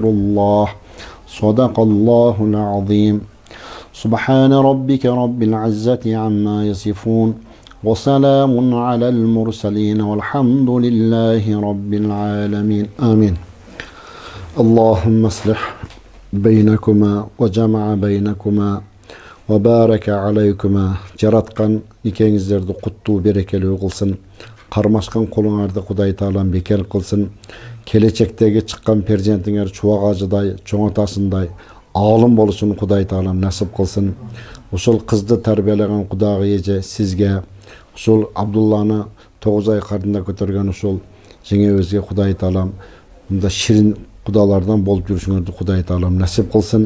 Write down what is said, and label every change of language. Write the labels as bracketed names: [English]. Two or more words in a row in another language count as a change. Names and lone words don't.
[Arabic] الله صدق الله العظيم سبحان ربك رب العزة عما يصفون وسلام على المرسلين والحمد لله رب العالمين آمين اللهم اصلح بينكما وجمع بينكما وبارك عليكما [Kyrgyz] жараткан никеңиздерди куттуу берекелүү кылсын кармашкан колуңарды Кудай Таалам бекер кылсын келечектеги чыккан перзентиңер чубак ажыдай чоң атасындай алым болушун Кудай Таалам насып кылсын. Ушул кызды тарбиялаган Кудагы эже сизге, ушул Абдулланы 9 ай кардында көтөргөн ушул жеңебизге Кудай Таалам мында ширин кудалардан болуп жүрүшүңөрдү Кудай Таалам насып кылсын.